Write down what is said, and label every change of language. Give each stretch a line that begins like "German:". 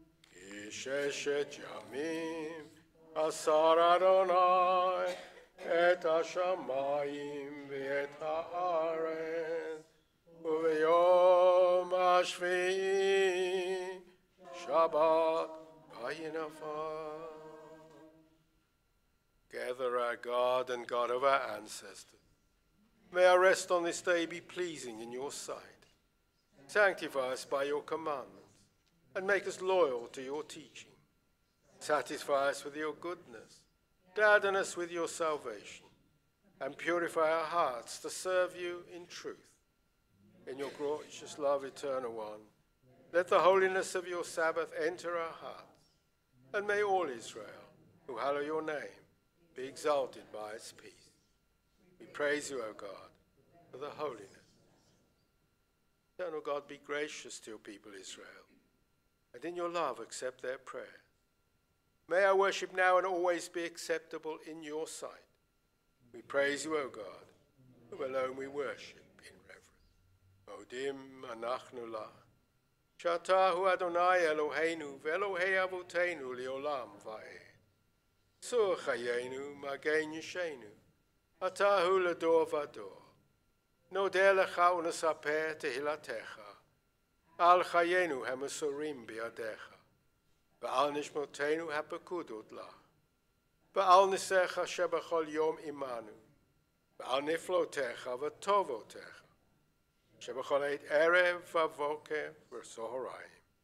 Hebrew: כי ששת ימים עשה אדוני את השמיים ואת הארץ, וביום השביעי שבת וינפל.
English: Gather, our God and God of our ancestors. May our rest on this day be pleasing in your sight. Sanctify us by your commandments and make us loyal to your teaching. Satisfy us with your goodness, gladden us with your salvation, and purify our hearts to serve you in truth. In your gracious love, eternal one, let the holiness of your Sabbath enter our hearts, and may all Israel, who hallow your name, be exalted by its peace. We praise you, O God, for the holiness. Eternal God, be gracious to your people Israel, and in your love accept their prayer. May our worship now and always be acceptable in your sight. We praise you, O God, who alone we worship in reverence.
Hebrew: Modim anachnu lach, שאתה הוא אדוני אלוהינו ואלוהי אבותינו לעולם ועד. צור חיינו, מגן ישנו, אתה הוא לדור ודור. נודה לך ונספר תהילתך, על חיינו המסורים בידיך, ועל נשמותינו הפקודות לך, ועל ניסיך שבכל יום עמנו, ועל נפלותיך וטובותיך, שבכל עת ערב ובוקר וצהריים.